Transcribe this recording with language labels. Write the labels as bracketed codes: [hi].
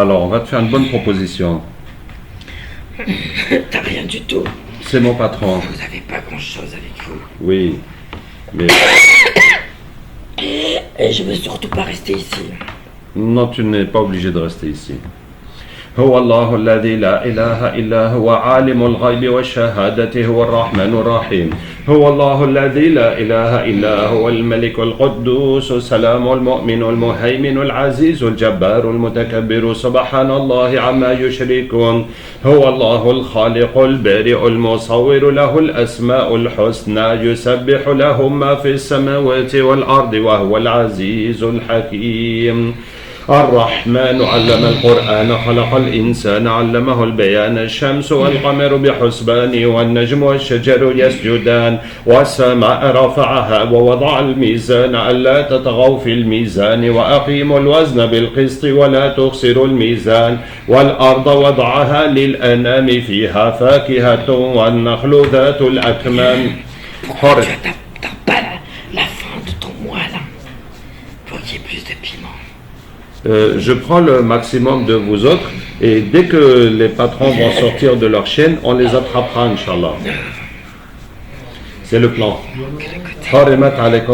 [fr] Alors, on va te faire une bonne proposition. T'as rien du tout. C'est mon patron. Vous avez pas grand-chose avec vous. Oui, mais Et je veux surtout pas rester ici. non, tu n'es pas obligé de rester ici. [ar] هو الله الذي لا إله إلا هو عالم الغيب والشهادة هو الرحمن الرحيم. هو الله الذي لا إله إلا هو الملك القدوس السلام المؤمن المهيمن العزيز الجبار المتكبر سبحان الله عما يشركون. هو الله الخالق البارئ المصور له الأسماء الحسنى يسبح له ما في السماوات والأرض وهو العزيز الحكيم. الرحمن علم القرآن خلق الإنسان علمه البيان الشمس والقمر بحسبان والنجم والشجر يسجدان والسماء رفعها ووضع الميزان ألا تطغوا في الميزان وأقيموا الوزن بالقسط ولا تخسروا الميزان والأرض وضعها للأنام فيها فاكهة والنخل ذات الأكمام. [fr] Pourquoi tu t'as pas la fin de ton mois là pour qu'il y ait plus de piment? Je prends le maximum de vous autres et dès que les patrons vont sortir de leur chaîne, on les attrapera, Inch'Allah. C'est le plan. [ar] Harimat alaykum.